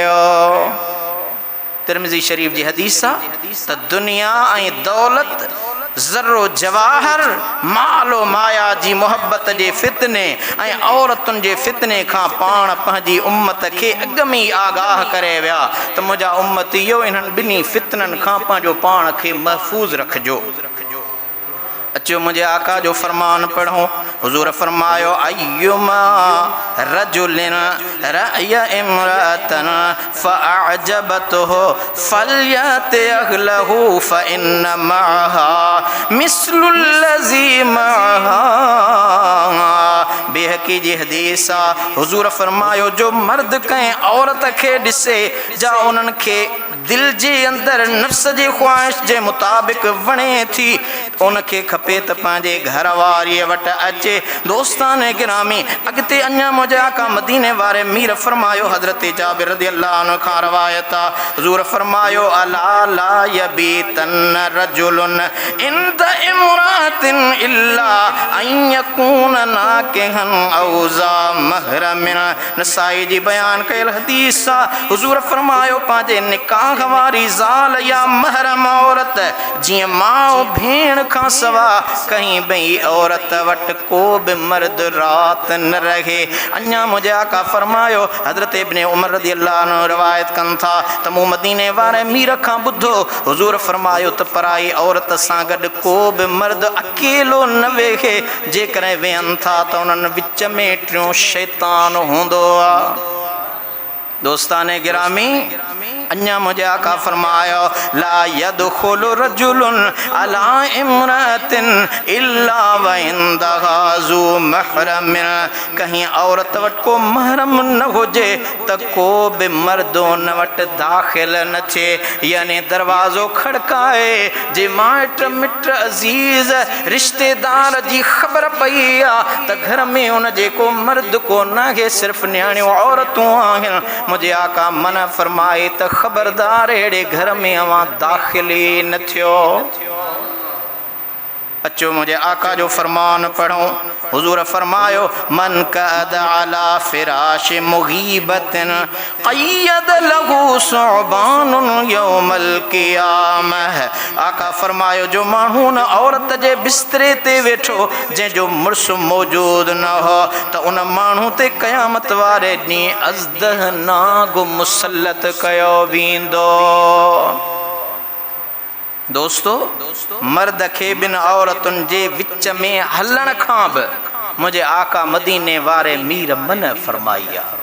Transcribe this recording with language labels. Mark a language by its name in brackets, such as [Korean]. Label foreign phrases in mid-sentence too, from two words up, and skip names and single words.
[Sindhi] तिरमिज़ी शरीफ जी हदीस आहे त दुनिया ऐं दौलत ज़र्रो जवाहर मालो माया जी मोहब्बत जे फितने ऐं औरतुनि जे फितने खां पाण पंहिंजी उम्मत खे अॻ में ई आगाह करे विया त मुंहिंजा उम्मत इहो इन्हनि ॿिन्ही फितननि खां पंहिंजो पाण खे महफ़ूज़ रखिजो। अचो मुझे आका जो फरमान पढ़ो। हुजूर फरमायो [Arabic] أيما رجل رأى امرأة فأعجبته فليأت أهله فإن معها مثل الذي معها. [Sindhi] बेहकी नबी जी हदीस आ हुजूर फरमायो जो मर्द कंहिं औरत खे ॾिसे जा उन्हनि खे दिल जे अंदर नफ्स जे ख्वाहिश जे मुताबिक़ वणे थी उनखे खपे त पंहिंजे घर वारीअ वटि अचे। दोस्तान गिरामी अॻिते अञा मुंहिंजे आका मदीने वारे मीर फरमायो हज़रत जाबिर [Arabic] رضي الله عنه [Sindhi] खां रवायत आहे हुज़ूर फरमायो [Arabic] ألا لا يبيتن رجل عند امرأة إلا أن يكون ناكحا أو ذا محرم. [Sindhi] नसाई जी बयान कयल हदीस आहे हुज़ूर फरमायो पंहिंजे निकाह वारी ज़ाल या महरम औरत जीअं माउ भेण खां सवा कहीं ॿई औरत वटि को बि मर्द रात न रहे। अञा मुंहिंजे आका फरमायो हज़रत इब्न उमर [Arabic] رضي الله عنه [Sindhi] रवायत कनि था त मूं मदीने वारे मीर खां ॿुधो हुज़ूर फरमायो त पराई औरत सां गॾु को बि मर्द अकेलो न वेहे जेकॾहिं वेहनि था त उन्हनि विच में टियों शैतान हूंदो आहे। दोस्ताने गिरामी अञा मुझे आका फरमायो [Arabic] لا يدخل رجل على امرأة إلا وعندها ذو محرم. [Sindhi] कहीं औरत वटि को महरम न हुजे त को बि मर्द उन वटि दाख़िल न थिए यानी दरवाज़ो खड़काए जे माइट मिट अज़ीज़ रिश्तेदार जी ख़बर पई आहे त घर में उन जे को मर्द को न आहे सिर्फ़ न्याणियूं औरतूं आहिनि मुझे आका मना फरमाए त खबरदार अड़े घर में अवां दाखिल ही न थियो। अचो मुझे आका जो फरमान पढ़ो हुजूर फरमायो [Arabic] من قعد على فراش مغيبة قيض له ثعبان يوم القيامة. [Sindhi] आका फरमायो जो माण्हू न औरत जे बिस्तरे ते वेठो जंहिंजो मुड़ुसु मौजूद न हो त उन माण्हू ते क़यामत वारे ॾींहुं अज़दह नाग मुसलत कयो वेंदो। दोस्तो मर्द के बिन औरतुन जे विच में हलण खां बि मुझे आका मदीने वारे मीर मन फरमाई आहे।